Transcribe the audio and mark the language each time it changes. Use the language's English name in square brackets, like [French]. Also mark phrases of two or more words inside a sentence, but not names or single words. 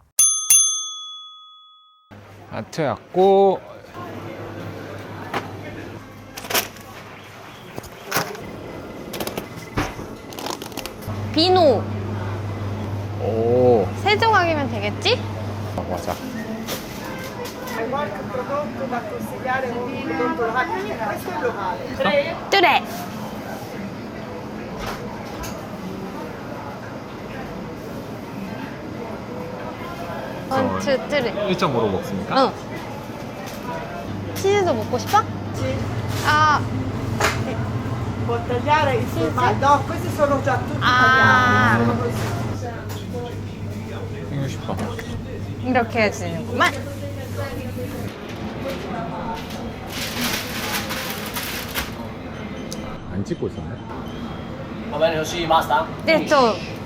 [Korean] 마트 왔고 비누 오 세조각이면 되겠지? 맞아. [Italian] Hai qualche prodotto da consigliare odontologico? Questo è il locale. [Korean] 뚜레. 원투 뚜레. 1.5로 먹습니까? 응. 치즈도 먹고 싶어? 아, [Italian] Può tagliare il formaggio? No, questi sono già tutti Ah. tagliati. Sono così. [Korean] 이거 싶어. 이렇게 해주는구만. 안 찍고 있었네. [Italian] Va bene così, basta? [Korean] 네, 또